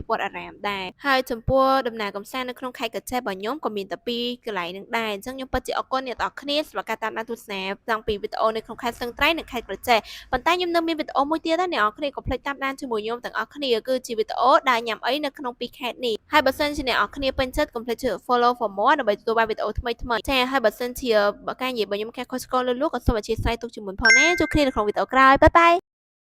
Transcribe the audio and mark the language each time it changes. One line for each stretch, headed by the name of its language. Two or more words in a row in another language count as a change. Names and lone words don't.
Khmer: វត្តអារាមដែរហើយចំពោះដំណើរកម្សាន្តនៅក្នុងខេត្តកញ្ចេះរបស់ខ្ញុំក៏មានតែ2កន្លែងហ្នឹងដែរអញ្ចឹងខ្ញុំពិតជាអរគុណអ្នកនរគ្នាសម្រាប់ការតាមដានទស្សនាតាំងពីវីដេអូនៅក្នុងខេត្តស្ទឹងត្រែងនិងខេត្តក្រចេះប៉ុន្តែខ្ញុំនៅមានវីដេអូមួយទៀតដែរអ្នកនរគ្នាកុំភ្លេចតាមដានជាមួយខ្ញុំទាំងអស់គ្នាគឺជាវីដេអូដើរញ៉ាំអីនៅក្នុង2ខេត្តនេះហើយបើសិនជាអ្នកនរគ្នាពេញចិត្តកុំភ្លេចចុច
English: follow for more
Khmer: ដើម្បីទទួលបានវីដេអូថ្មីៗចាហើយបើសិនជាការនិយាយរបស់ខ្ញុំខុសឆ្គងលើសលួសក៏សូមអធិស្ឋានទុកជាមុនផងណាជួបគ្នានៅក្នុងវីដេអូក្រោយបាយបាយ